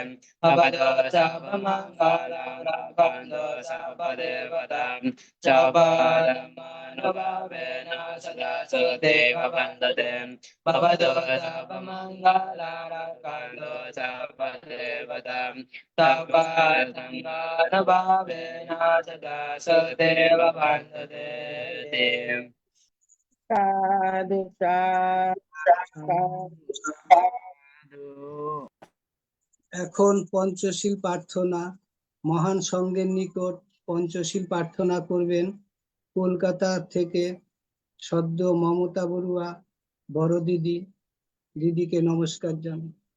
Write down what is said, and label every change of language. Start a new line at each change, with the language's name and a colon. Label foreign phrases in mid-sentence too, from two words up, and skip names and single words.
Pali: Mabado Sapamangalam Kanto Sapadevatam Sabha Dhammanubhavena Sada Sote Bhavantatem Mabado Sapamangalam Kanto Sapadevatam Sabha Dhammanubhavena Sada Sote Bhavantatem
Bangla: সাধু এখন পঞ্চশীল প্রার্থনা। মহান সংঘের নিকট পঞ্চশীল প্রার্থনা করবেন কলকাতা থেকে সদ্য মমতা বড়ুয়া বড় দিদিকে নমস্কার জানাই।